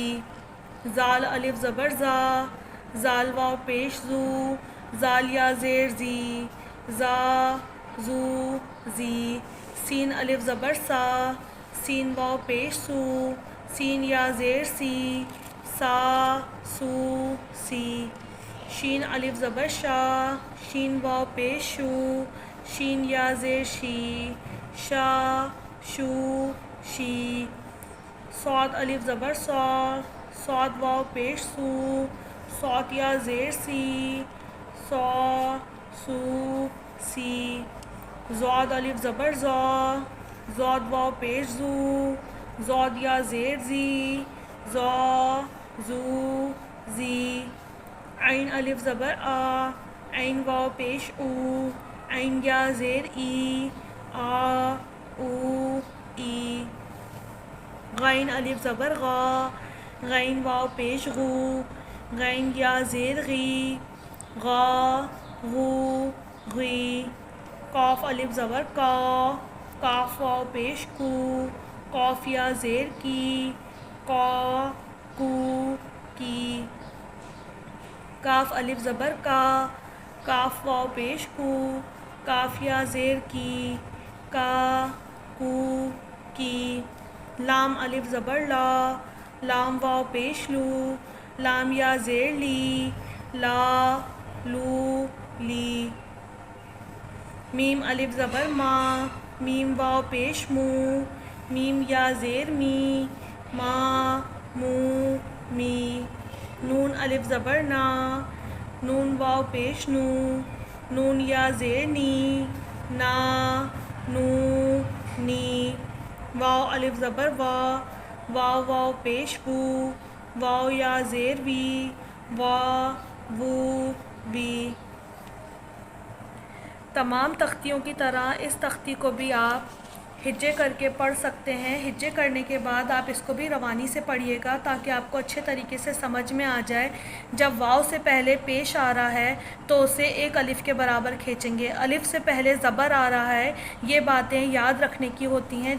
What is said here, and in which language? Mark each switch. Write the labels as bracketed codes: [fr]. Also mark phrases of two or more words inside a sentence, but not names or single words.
[ur] زال الف زبر زا، زال واو پیش زو، زال یا زیر زی، زا زو زی۔ سین الف زبر سا، سین واو پیش سو، سین یا زیر سی، سا سو سی۔ شین الف زبر شا، شین واو پیش شو، شین یا زیر شی، شا شو شی۔ صاد الف زبر صا، صاد واو پیش سو، صاد یا زیر سی، صا سو سی۔ ضاد الف زبر زا، ضاد واو پیش زو، ضاد یا زیر زی، زا زو زی، عین الف زبر آ، عین واو پیش او، عین یا زیر ای، آ او ای، غین الف زبر غا، غین واو پیش غو، غین یا زیر غی، غا غو غی، قاف الف زبر کا، کاف واو پیش کو، قاف یا زیر کی، قا کو کی، کاف الف زبر کا، کاف واو پیش کو، کاف یا زیر کی، کا کو کی، لام الف زبر لا، لام واو پیش لو، لام یا زیر لی، لا لو لی، میم الف زبر ما، میم واو پیش مو، میم یا زیر می، ما مو می، نون الف زبر نا، نون واو پیش نو، نون یا زیر نی، نا نو نی، واو الف زبر وا، واو واو پیش وو، واو یا زیر وی، وا وو وی۔ تمام تختیوں کی طرح اس تختی کو بھی آپ ہجے کر کے پڑھ سکتے ہیں۔ ہجے کرنے کے بعد آپ اس کو بھی روانی سے پڑھیے گا تاکہ آپ کو اچھے طریقے سے سمجھ میں آ جائے۔ جب واو سے پہلے پیش آ رہا ہے تو اسے ایک الف کے برابر کھینچیں گے، الف سے پہلے زبر آ رہا ہے، یہ باتیں یاد رکھنے کی ہوتی ہیں۔